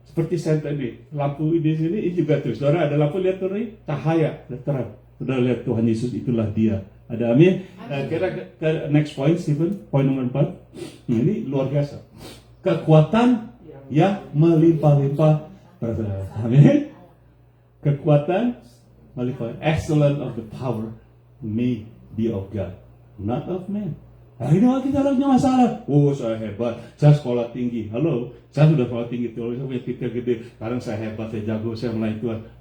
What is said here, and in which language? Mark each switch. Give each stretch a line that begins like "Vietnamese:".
Indonesian: Seperti saya tadi, lampu di sini ini juga tuh. Saudara ada lampu, lihat tuh nih, cahaya, terang. Saudara lihat Tuhan Yesus, itulah Dia. Ada amin. Kita ke next point, Stephen. Point nomor 4. Ini luar biasa. Kekuatan yang melimpah-limpah. Amin. Kekuatan melimpah.
English: Excellent of the power may be of God, not of man.
Indonesian: Hari ini kita lagi masalah. Saya hebat. Saya sekolah tinggi. Halo, saya sudah sekolah tinggi. Teologi saya punya titel gede. Sekarang saya hebat, saya jago, saya melayani Tuhan.